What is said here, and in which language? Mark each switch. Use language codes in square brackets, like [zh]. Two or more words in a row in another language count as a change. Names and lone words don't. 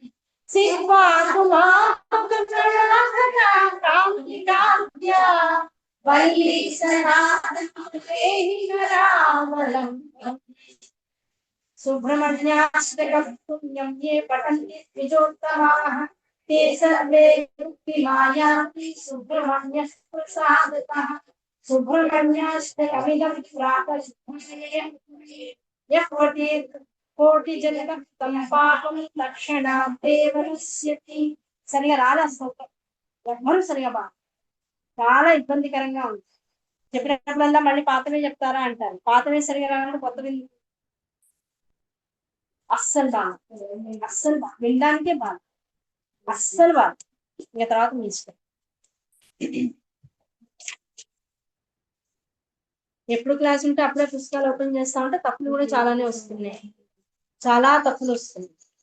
[sa] సిద్ధాంతుమాకాంతికాంత్య వల్లీశనాథమద్వేహికరావలంబం సుబ్రహ్మణ్యాష్టకం పుణ్యం ఏ పఠంతి ద్విజోత్తమాః ते सर्वे मुक्तिमायान्ति सुब्रह्मण्य प्रसादतः सुब्रह्मण्याष्टकमिदं प्रातः यः कोटिजनकं तं पापं तत्क्षणात् एव नश्यति [te] సరిగా రాలే శ్లోకం ఎవ్వరూ సరిగా చాలా ఇబ్బందికరంగా ఉంది చెప్పినప్పుడల్లా మళ్ళీ పాతవే చెప్తారా అంటారు పాతవే సరిగా రావాలంటే కొత్తవి అస్సలు బాగా వినడానికే బాగా అస్సలు బాగా ఇంకా తర్వాత మీ ఇష్టం ఎప్పుడు క్లాస్ ఉంటే అప్పుడే పుస్తకాలు ఓపెన్ చేస్తా ఉంటే తప్పులు కూడా చాలానే వస్తున్నాయి చాలా తప్పులు వస్తున్నాయి